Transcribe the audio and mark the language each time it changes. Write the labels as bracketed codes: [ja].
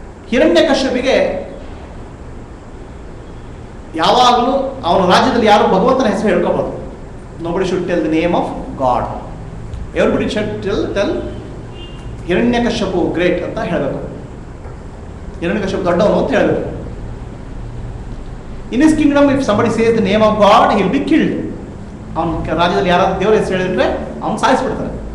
[kn] ಹಿರಣ್ಯಕಶ್ಯಪಿಗೆ ಯಾವಾಗಲೂ ಅವನ ರಾಜ್ಯದಲ್ಲಿ ಯಾರು ಭಗವಂತನ ಹೆಸರು ಹೇಳ್ಕೋಬಾರ್ದು. [en] Nobody should tell the name of God. Everybody should tell Hiranyakashipu great [kn] ಅಂತ ಹೇಳಬೇಕು. ಹಿರಣ್ಯಕಶ್ಯಪು ದೊಡ್ಡವನು ಅಂತ ಹೇಳಬೇಕು. [en] In his kingdom, if somebody says the name of God, he will be killed. [kn] ಅವನ ರಾಜ್ಯದಲ್ಲಿ ಯಾರಾದ್ರೂ ದೇವರ ಹೆಸರು ಹೇಳಿದ್ರೆ ಅವನು ಸಾಯಿಸ್ಬಿಡ್ತಾರೆ.